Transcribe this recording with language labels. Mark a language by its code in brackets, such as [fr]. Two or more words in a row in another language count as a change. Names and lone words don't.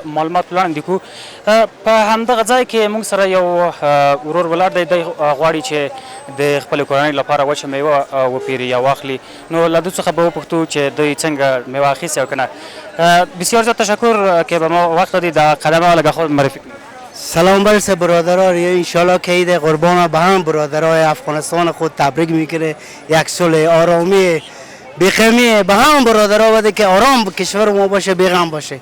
[ps] معلومات وړاندې کوو په همدغه ځای کې موږ سره یو ورور ولاړ دی دی غواړي چې د خپلې کورنۍ لپاره وچه میوه وپیري یا واخلي نو له دوی څخه به وپوښتو چې دوی څنګه میوه اخیستې او که نه. [fa] بسیار زیاد تشکر که به ما وقت دادید در قدم اول اگه خود معرفی کنید. سلام برسه برادران، انشالله که عید قربان به هم برادرای افغانستان خود تبریک میکنه. یک صلح آرامی بخیمی به هم برادرها بده که آرام کشور ما باشه، بیغم باشه.